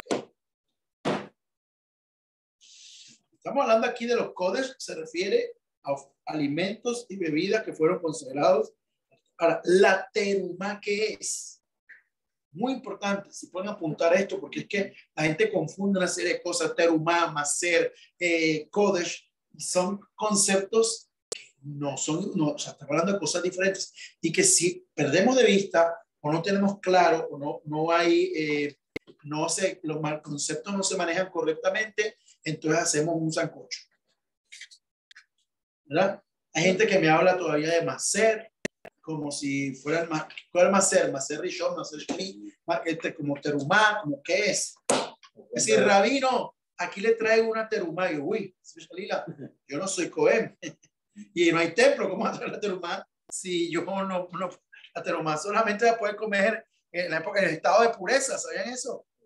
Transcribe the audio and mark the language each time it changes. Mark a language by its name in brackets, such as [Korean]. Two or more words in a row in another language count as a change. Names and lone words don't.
[Spanish] Estamos hablando aquí de los Kodesh, se refiere a alimentos y bebidas que fueron consagrados. Ahora, la teruma, ¿qué es? Muy importante, si pueden apuntar esto, porque es que la gente confunde una serie de cosas, [Hebrew] תרומה, מעשר, קודש, [Spanish] y son conceptos no son, no, o sea, estamos hablando de cosas diferentes y que si perdemos de vista o no tenemos claro o no hay, no sé, los mal conceptos no se manejan correctamente, entonces hacemos un sancocho, ¿verdad? Hay gente que me habla todavía de macer, como si fuera el [Hebrew] מעשר ראשון, מעשר שני, [Spanish] como terumá, como qué es. Es decir, rabino, aquí le traigo una terumá. Y yo, uy, yo no soy Cohen. Y no hay templo, ¿cómo va a traer la terumá? Si yo no, la terumá solamente la puede comer en la época, en el estado de pureza, ¿sabían eso?